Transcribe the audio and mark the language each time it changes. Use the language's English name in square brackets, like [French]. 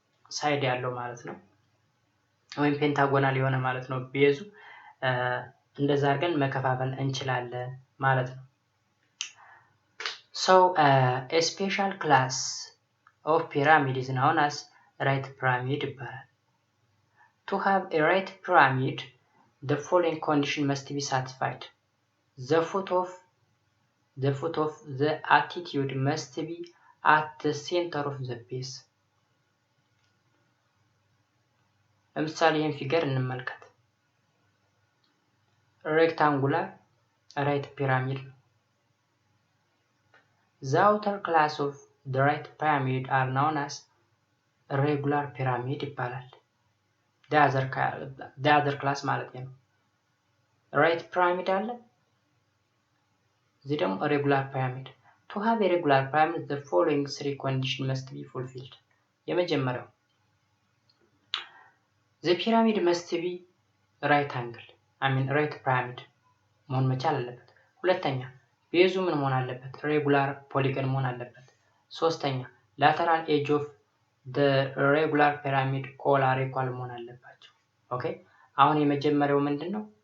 [Amharic] ሳይድ ያለው ማለት ነው። [English] ወይም ፔንታጎናል የሆነ ማለት ነው ቤዙ። እንደዛ አድርገን መከፋፈል እንችላለን ማለት ነው። So a special class of pyramid is known as right pyramid [Amharic] ይባላል። [English] To have a right pyramid, the following condition must be satisfied. The foot of the attitude must be at the center of the base. [Amharic] ለምሳሌ ይህን ፊገር እንመልከት። [English] rectangular right pyramid. The outer class of the right pyramid are known as regular pyramid [Amharic] ይባላል። [English] the other class [Amharic] ማለት ነው። [English] right pyramid [Amharic] አለ፣ እዚህ ደግሞ [English] regular pyramid. To have a regular pyramid, the following three conditions must be fulfilled. [Amharic] የመጀመሪያው [English] the pyramid must be right angle, right pyramid [Amharic] መሆን መቻል አለበት። ሁለተኛ ቤዙ ምን መሆን አለበት? ሬጉላር ፖሊገን መሆን አለበት። ሶስተኛ [English] lateral edge of the regular pyramid all are equal [Amharic] መሆን አለባቸው። ኦኬ አሁን የመጀመሪያው ምንድነው?